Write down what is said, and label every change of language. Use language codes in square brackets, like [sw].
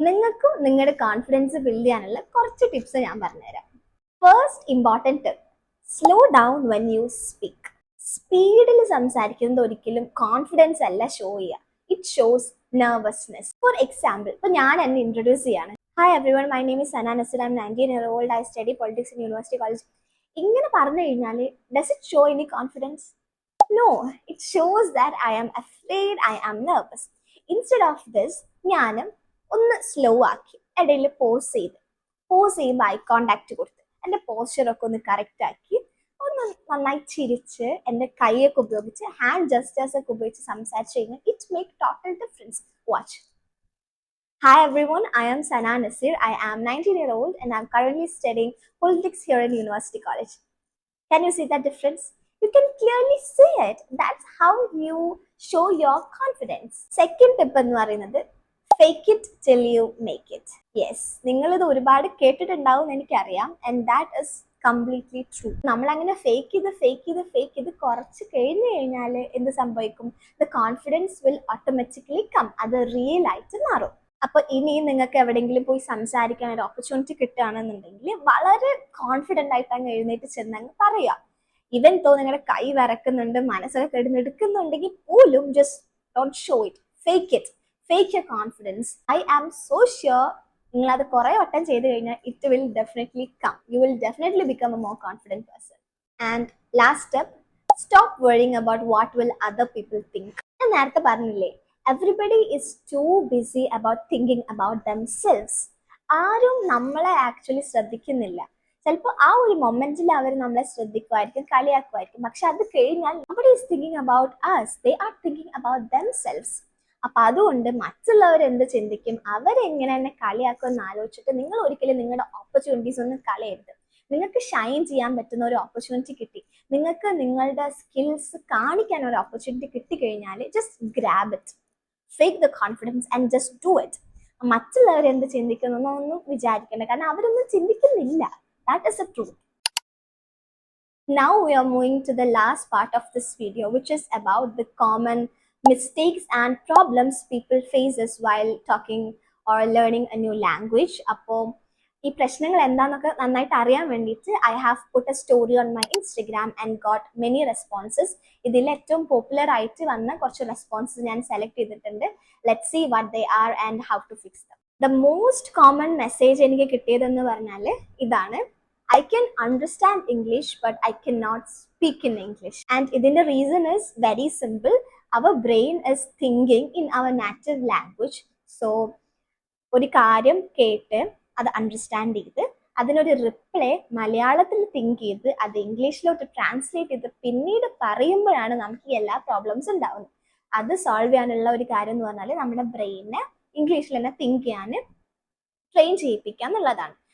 [ml] നിങ്ങൾക്കും നിങ്ങളുടെ confidence build ചെയ്യാനുള്ള കുറച്ച് ടിപ്സ് ഞാൻ പറഞ്ഞുതരാം. [en] First important tip, slow down when you speak. [ml] സ്പീഡിൽ സംസാരിക്കുന്നത് ഒരിക്കലും കോൺഫിഡൻസ് അല്ല ഷോ ചെയ്യുക, [en] It shows nervousness. For example, [ml] ഇപ്പൊ ഞാൻ എന്നെ ഇൻട്രൊഡ്യൂസ് ചെയ്യാണ്. [en] Hi everyone, my name is Sana Nasir. I'm 19-year-old. I study politics in University College. [ml] ഇങ്ങനെ പറഞ്ഞു കഴിഞ്ഞാൽ [en] does it show any confidence? No, it shows that I am afraid, I am nervous. Instead of this, [ml] ഞാൻ ഒന്ന് slow ആക്കി, ഇടയിൽ pose ചെയ്യുമ്പോൾ eye contact കൊടുത്ത് എൻ്റെ പോസ്ചറൊക്കെ ഒന്ന് കറക്റ്റ് ആക്കി, ഒന്ന് നന്നായി ചിരിച്ച് എൻ്റെ കൈയൊക്കെ ഉപയോഗിച്ച് ഹാൻഡ് ജസ്റ്റേഴ്സ് ഒക്കെ ഉപയോഗിച്ച് സംസാരിച്ച് കഴിഞ്ഞാൽ [en] It make total difference. Watch. Hi everyone, I am Sana Nasir. I am 19-year-old and I'm currently studying politics here in University College. Can you see that difference? You can clearly see it. That's how you show your confidence. Second tip [ml] എന്ന് പറയുന്നത്, [en] fake it till you make it. Yes, [ml] നിങ്ങളിത് ഒരുപാട് കേട്ടിട്ടുണ്ടാവും എനിക്കറിയാം, [en] and that is completely true. [ml] നമ്മൾ അങ്ങനെ fake ചെയ്ത് കുറച്ച് കഴിഞ്ഞു കഴിഞ്ഞാൽ എന്ത് സംഭവിക്കും? [en] The confidence will automatically come. [ml] അത് റിയൽ ആയിട്ട് മാറും. അപ്പൊ ഇനി നിങ്ങൾക്ക് എവിടെയെങ്കിലും പോയി സംസാരിക്കാൻ ഒരു ഓപ്പർച്യൂണിറ്റി കിട്ടുകയാണെന്നുണ്ടെങ്കിൽ വളരെ കോൺഫിഡൻ്റ് ആയിട്ട് അങ്ങ് എഴുന്നേറ്റ് ചെന്നങ്ങ് പറയുക. [en] even though [ml] നിങ്ങളുടെ കൈ വിറക്കുന്നുണ്ട്, മനസ്സൊക്കെ കിടന്നെടുക്കുന്നുണ്ടെങ്കിൽ പോലും [en] Just don't show it, fake your confidence. I am so sure [ml] നിങ്ങൾ അത് കുറെ വട്ടം ചെയ്ത് കഴിഞ്ഞാൽ [en] It will definitely come. You will definitely become a more confident person. And last step, stop worrying about what will other people think. [ml] ഞാൻ നേരത്തെ പറഞ്ഞില്ലേ, [en] everybody is too busy about thinking about themselves. [ml] ആരും നമ്മളെ actually ശ്രദ്ധിക്കുന്നില്ല. ചിലപ്പോൾ ആ ഒരു മൊമെന്റിൽ അവർ നമ്മളെ ശ്രദ്ധിക്കുമായിരിക്കും, കളിയാക്കുമായിരിക്കും, പക്ഷെ അത് കഴിഞ്ഞാൽ [en] nobody is thinking about us, they are thinking about themselves. [ml] അപ്പൊ അതുകൊണ്ട് മറ്റുള്ളവർ എന്ത് ചിന്തിക്കും, അവരെങ്ങനെ എന്നെ കളിയാക്കും എന്ന് ആലോചിച്ചിട്ട് നിങ്ങൾ ഒരിക്കലും നിങ്ങളുടെ ഓപ്പർച്യൂണിറ്റീസ് ഒന്നും കളയരുത്. നിങ്ങൾക്ക് ഷൈൻ ചെയ്യാൻ പറ്റുന്ന ഒരു ഓപ്പർച്യൂണിറ്റി കിട്ടി, നിങ്ങൾക്ക് നിങ്ങളുടെ സ്കിൽസ് കാണിക്കാൻ ഒരു ഓപ്പർച്യൂണിറ്റി കിട്ടിക്കഴിഞ്ഞാൽ [en] Just grab it, fake the confidence and just do it. [ml] മറ്റുള്ളവർ എന്ത് ചിന്തിക്കുന്നൊന്നും വിചാരിക്കേണ്ട, കാരണം അവരൊന്നും ചിന്തിക്കുന്നില്ല. [en] That is the truth. Now we are moving to the last part of this video, which is about the common mistakes and problems people faces while talking or learning a new language. [ml] അപ്പോൾ ഈ പ്രശ്നങ്ങൾ എന്താണെന്നൊക്കെ നന്നായിട്ട് അറിയാൻ വേണ്ടിയിട്ട് [en] I have put a story on my Instagram and got many responses. [ml] ഇതിൽ ഏറ്റവും popular ആയിട്ട് വന്ന കുറച്ച് റെസ്പോൺസസ് ഞാൻ സെലക്ട് ചെയ്തിട്ടുണ്ട്. [en] Let's see what they are and how to fix them. The most common message [ml] എനിക്ക് കിട്ടിയതെന്ന് പറഞ്ഞാൽ ഇതാണ്: [en] I can understand English but I cannot speak in English. And ഇതിന്റെ reason is very simple. Our brain is thinking in our native language. [ml] So ഒരു കാര്യം കേട്ട് അത് understand ചെയ്ത് അതിനൊരു റിപ്ലൈ മലയാളത്തിൽ തിങ്ക് ചെയ്ത് അത് ഇംഗ്ലീഷിലോട്ട് ട്രാൻസ്ലേറ്റ് ചെയ്ത് പിന്നീട് പറയുമ്പോഴാണ് നമുക്ക് ഈ എല്ലാ പ്രോബ്ലംസ് ഉണ്ടാവുന്നത്. അത് സോൾവ് ചെയ്യാനുള്ള ഒരു കാര്യം എന്ന് പറഞ്ഞാൽ നമ്മുടെ ബ്രെയിനെ ഇംഗ്ലീഷിൽ തന്നെ തിങ്ക് ചെയ്യാൻ ട്രെയിൻ ചെയ്യിപ്പിക്കുക എന്നുള്ളതാണ്.